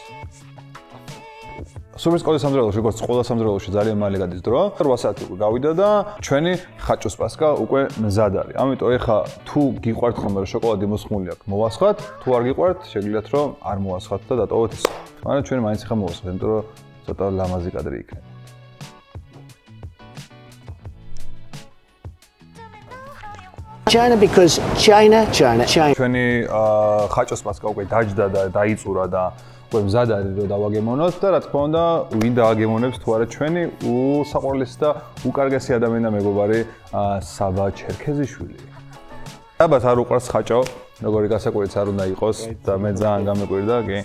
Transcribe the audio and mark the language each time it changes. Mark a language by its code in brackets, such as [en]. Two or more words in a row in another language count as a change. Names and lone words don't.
[ka] სუპერ სკოლის სამზარეულოში, როგორც ყველა სამზარეულოში ძალიან მალე გადის დრო. 8 საათი უკვე გავიდა და ჩვენი ხაჭოს პასკა უკვე მზად არის. ამიტომ ეხა თუ გიყვართ ხოლმე რომ შოკოლადი მოსხმული აქვს, მოვასხათ. თუ არ გიყვართ, შეგიძლიათ რომ არ მოვასხათ და დატოვოთ ისე. მაგრამ ჩვენ მაინც ეხა მოვასხათ, იმიტომ რომ ცოტა ლამაზი კადრი იქნება. [en] China because China. [ka] ჩვენი ხაჭოს პასკა უკვე დაჯდა და დაიწურა და უკვე მზად არის რომ დავაგემონოთ და რა თქმა უნდა, ვინ დააგემონებს თუ არა ჩვენი უსაყვარლესი და უკარგესი ადამიანი და მეგობარი საბა ჩერქეზიშვილი. ალბათ არ უყვარს ხაჭო, როგორი გასაკვირიც არ უნდა იყოს და მე ძალიან გამეკვირდა, კი.